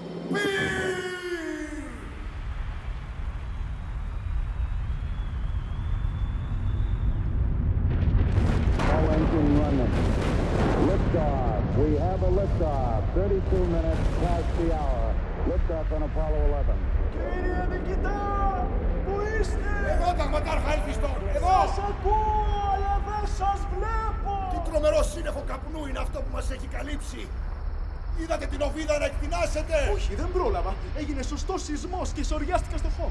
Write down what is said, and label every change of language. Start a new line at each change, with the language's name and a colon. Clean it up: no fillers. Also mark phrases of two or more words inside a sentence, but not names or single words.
English: All engine running. Liftoff. We have a liftoff. 32 minutes past the hour. Liftoff on Apollo 11.
Greek: Κύριε Διοικητά! Πού είστε? Εδώ, ταγματάρχα Έλφιστον! Εδώ! Σας ακούω, αλλά δεν σας βλέπω! Τι τρομερό σύννεφο καπνού είναι αυτό που μας έχει καλύψει! Είδατε την οβίδα να εκτινάσετε! Όχι, δεν πρόλαβα. Έγινε σωστός σεισμός και σοριάστηκα στο χώμα.